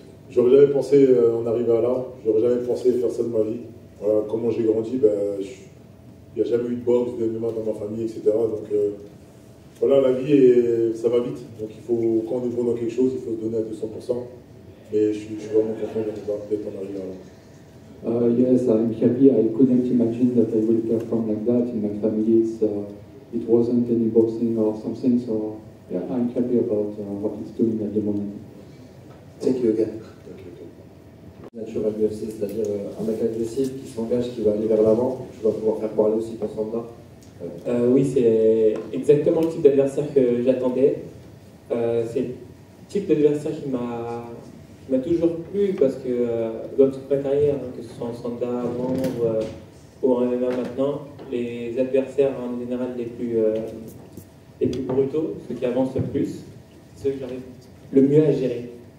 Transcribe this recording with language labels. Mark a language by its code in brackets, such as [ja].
[fr] J'aurais jamais pensé en arriver à là, j'aurais jamais pensé faire ça de ma vie. Voilà, comment j'ai grandi, il n'y a jamais eu de boxe, de MMA dans ma famille, etc. Donc voilà, la vie, ça va vite. Donc il faut, quand on est bon dans quelque chose, il faut se donner à 200%. Mais je suis vraiment content d'être en arrivé à là. [en] Yes, I'm happy. I couldn't imagine that I would perform like that in my family. It wasn't any boxing or something, so yeah, I'm happy about what it's doing at the moment. Thank you again. [fr] Naturel UFC, c'est-à-dire un mec agressif qui s'engage, qui va aller vers l'avant. Tu vas pouvoir faire parler aussi ton Sanda. Oui, c'est exactement le type d'adversaire que j'attendais. C'est le type d'adversaire qui m'a toujours plu parce que dans toute ma carrière, que ce soit en Sanda avant ou en MMA maintenant, les adversaires en général les plus brutaux, ceux qui avancent le plus, ceux que j'arrive le mieux à gérer.